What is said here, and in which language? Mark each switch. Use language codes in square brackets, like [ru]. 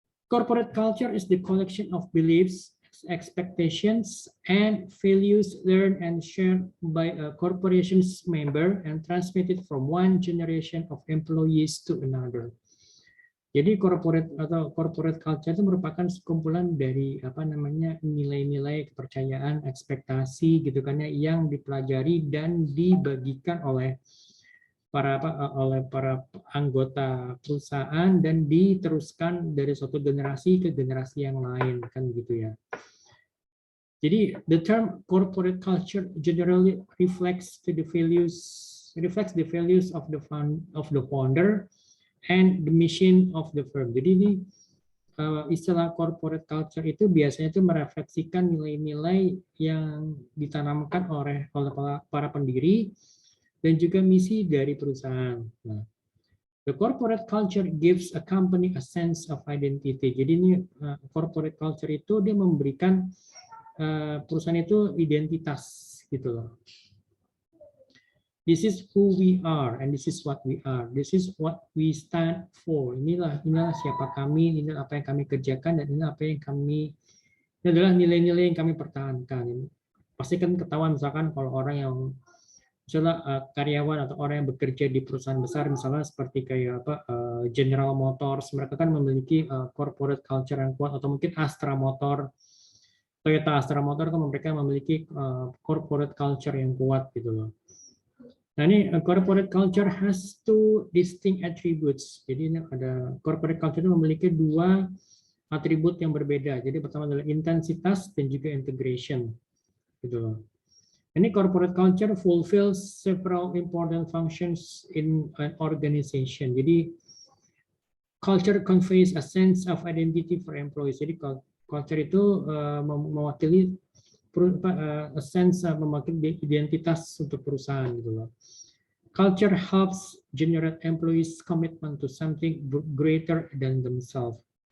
[en] Corporate culture is the collection of beliefs, expectations, and values learned and shared by a corporation's member and transmitted from one generation of employees to another. [id] Jadi corporate culture itu merupakan sekumpulan dari nilai-nilai kepercayaan, ekspektasi gitu kan ya, yang dipelajari dan dibagikan oleh para anggota perusahaan dan diteruskan dari suatu generasi ke generasi yang lain kan gitu ya. [en] Jadi the term corporate culture generally reflects the values of the founder and the mission of the firm. [id] Jadi ini istilah corporate culture itu biasanya itu merefleksikan nilai-nilai yang ditanamkan oleh para pendiri dan juga misi dari perusahaan. [en] Nah, the corporate culture gives a company a sense of identity. [id] Jadi ini corporate culture itu dia memberikan perusahaan itu identitas gitu loh. [en] This is who we are and this is what we are. This is what we stand for. [id] Inilah siapa kami, inilah apa yang kami kerjakan, dan inilah apa yang ini adalah nilai-nilai yang kami pertahankan. Pasti kan ketahuan misalkan kalau orang yang misalnya karyawan atau orang yang bekerja di perusahaan besar misalnya seperti kayak General Motors, mereka kan memiliki corporate culture yang kuat, atau mungkin Astra Motor, Toyota Astra Motor kan mereka memiliki corporate culture yang kuat gitu loh. [en] Nah ini corporate culture has two distinct attributes. [id] Jadi ini ada corporate culture itu memiliki dua atribut yang berbeda. Jadi pertama adalah intensitas dan juga integration. Gitu loh. [en] Ini corporate culture fulfills several important functions in an organization. Jadi culture conveys a sense of identity for employees. [id] Jadi culture itu mewakili a sense mewakili identitas untuk perusahaan gitu loh. [en] Culture helps generate employees' commitment to something greater than themselves.